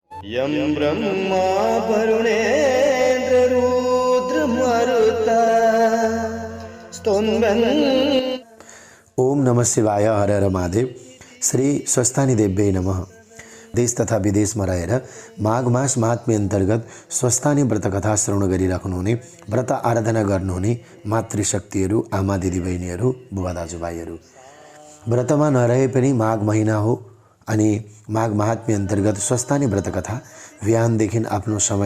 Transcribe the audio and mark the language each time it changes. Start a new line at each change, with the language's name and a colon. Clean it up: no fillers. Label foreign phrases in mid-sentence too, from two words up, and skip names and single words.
Sanskrit: यं ब्रह्मा वरुणेन्द्ररुद्रमरुता स्तुवन्। ओम नमः शिवाय। हर हर महादेव। श्री स्वस्थानी देव्यै नमः।
Nepali: देश तथा विदेशमा रहेर माघ मास महात्म्य अन्तर्गत स्वस्थानी व्रत कथा श्रवण गरिराख्नुहुने, व्रत आराधना गर्नुहुने मातृशक्तिहरू, आमा दिदीबहिनीहरू, बुबा दाजुभाइहरू, व्रतमा नरहे पनि माघ महिना हो अनि माघ महात्म्य अन्तर्गत स्वस्थानी व्रत कथा बिहानदेखि आफ्नो समय